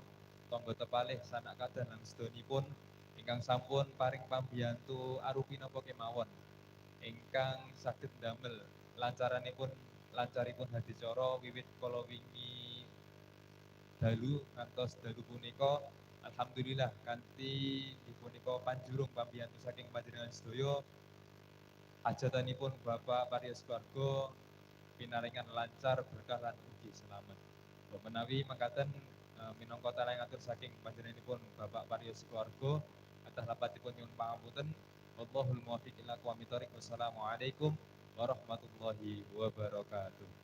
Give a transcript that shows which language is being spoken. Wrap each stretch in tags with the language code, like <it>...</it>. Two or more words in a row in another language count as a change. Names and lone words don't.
<jv>tangga tepalih sanak kadah lan sedanipun ingkang sampun paring pambiyantu arupi napa kemawon ingkang saged ndamel lancaripun hadicara wiwit kala wingi dalu ngantos dalu punika alhamdulillah kanthi dipunika panjurung pambiyantu saking panjenengan sedaya hajatanipun Bapak Parios keluarga pinaringan lancar berkah lan ugi selamat. Menawi mangkaten minangka talah ngatur saking panjenenganipun Bapak Parios keluarga atas lapatipun nyuwun pangapunten.</jv> <ar>والله الموفق إلى أقوم الطريق. والسلام عليكم ورحمة الله وبركاته.</ar>